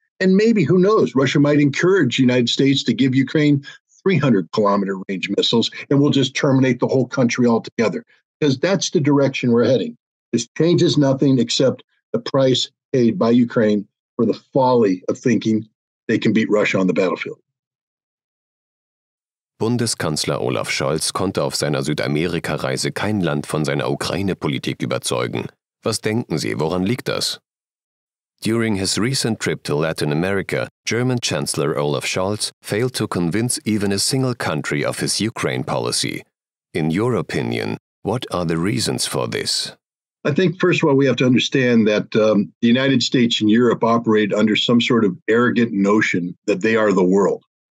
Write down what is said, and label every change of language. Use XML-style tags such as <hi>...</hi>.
<en>And maybe, who knows, Russia might encourage the United States to give Ukraine 300-kilometer range missiles, and we'll just terminate the whole country altogether, because that's the direction we're heading. This changes nothing except the price paid by Ukraine for the folly of thinking they can beat Russia on the battlefield.</en> <de>Bundeskanzler Olaf Scholz konnte auf seiner Südamerika-Reise kein Land von seiner Ukraine-Politik überzeugen. Was denken Sie, woran liegt das?</de> <en>During his recent trip to Latin America, German Chancellor Olaf Scholz failed to convince even a single country of his Ukraine policy. In your opinion, what are the reasons for this? I think, first of all, we have to understand that the United States and Europe operate under some sort of arrogant notion that they are the world.</en>